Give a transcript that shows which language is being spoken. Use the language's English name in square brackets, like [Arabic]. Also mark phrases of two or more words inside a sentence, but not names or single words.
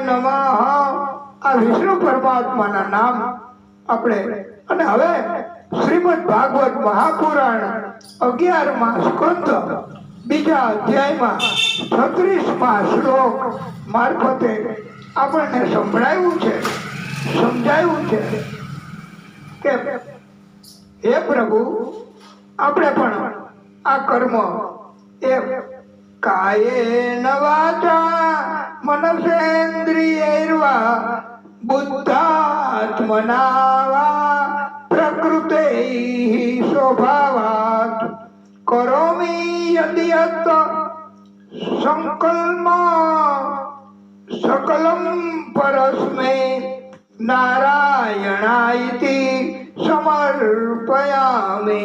[Gujarati] નમઃ આ વિષ્ણુ પરમાત્માના નામ આપણે અને હવે શ્રીમદ ભાગવત મહાપુરાણ 11મા સ્કંદ બીજા અધ્યાયમાં 36મા શ્લોક મારફતે આપણને સમજાયું છે કે હે પ્રભુ આપણે પણ આ કર્મ એ [Sanskrit] કાયેન વાચા મનસેન્દ્રિયૈર્વા બુદ્ધાત્મના વા પ્રકૃતે स्वभावात् करोमि यद्यत् संकल्प सकलं परस्मै नारायणायति समर्पयामि।